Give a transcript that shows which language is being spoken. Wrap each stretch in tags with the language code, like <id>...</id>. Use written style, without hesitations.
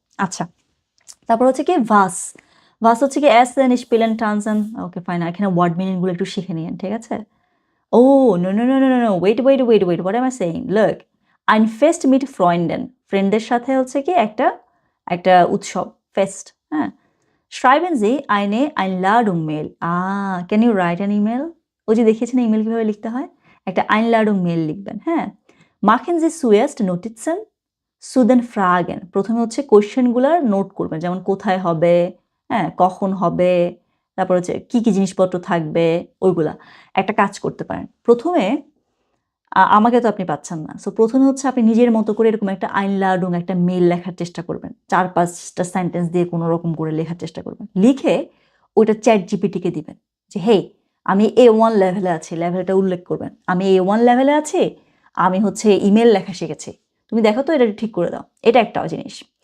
<bn>আচ্ছা, তারপর হচ্ছে কি ভাস, ভাস হচ্ছে কি</bn> <de>এসেন স্পেলেন টানসেন।</de> <bn>ওকে ফাইন, এখানে ওয়ার্ড মিনিংগুলো একটু শিখে নিন, ঠিক আছে।</bn> <en>oh no no no no no no, wait wait wait wait, what am I saying, look,</en> <de>ein Fest mit Freunden,</de> <bn>ফ্রেন্ডদের সাথে হচ্ছে কি একটা একটা উৎসব, ফেস্ট, হ্যাঁ।</bn> <de>schreiben Sie eine Einladung Mail,</de> <en>can you write an email,</en> <bn>ওই যে দেখিয়েছেন ইমেল কিভাবে লিখতে হয়, একটা Einladung Mail লিখবেন, হ্যাঁ।</bn> <de>machen Sie zuerst Notizen zu den Fragen,</de> <bn>প্রথমে হচ্ছে কোশ্চেনগুলোর নোট করবেন, যেমন কোথায় হবে, হ্যাঁ, কখন হবে, তারপর হচ্ছে কি কি জিনিসপত্র থাকবে, ওইগুলা। একটা কাজ করতে পারেন, প্রথমে আমাকে তো আপনি পাচ্ছেন না, সো প্রথমে হচ্ছে আপনি নিজের মতো করে এরকম একটা আইনলাডুং একটা মেল লেখার চেষ্টা করবেন, 4-5টা সেন্টেন্স দিয়ে কোনো রকম করে লেখার চেষ্টা করবেন, লিখে ওইটা চ্যাট জিপিটিকে দিবেন যে হে, আমি A1 লেভেলে আছি, লেভেলটা উল্লেখ করবেন, আমি A1 লেভেলে আছি, আমি হচ্ছে ইমেল লেখা শিখেছি, তুমি দেখো তো এটা ঠিক করে দাও। এটা একটা জিনিস।</bn>